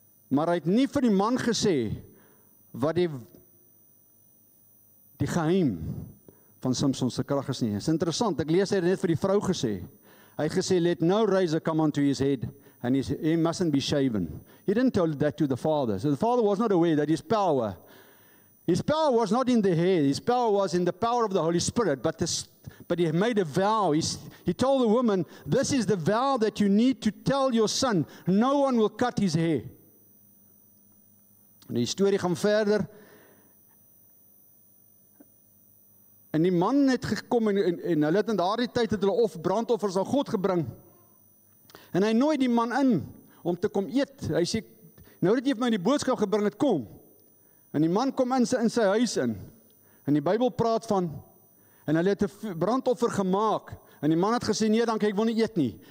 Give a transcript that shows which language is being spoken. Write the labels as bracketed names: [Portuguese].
[Afrikaans] Maar hy het nie vir die man gesê, wat die geheim van Samson se krag is nie. Dit is interessant, ek lees hy het net vir die vrou gesê. Hy het gesê, [English] let no razor come onto his head, and he mustn't be shaven. He didn't tell that to the father. So the father was not aware that his power was not in the hair, his power was in the power of the Holy Spirit, but he made a vow. He told the woman, this is the vow that you need to tell your son, no one will cut his hair. [Afrikaans] En die storie gaan verder, en die man het gekom, en hulle het in daardie tyd het hulle brandoffers aan God gebring, en hy nooi die man in, om te kom eet. Hy sê, nou dat jy vir my die boodskap gebring het, kom. En die man kom in sy huis in, en die Bybel praat van, en hulle het 'n brandoffer gemaak, en die man het gesê, nee dankie, ek wil nie eet nie.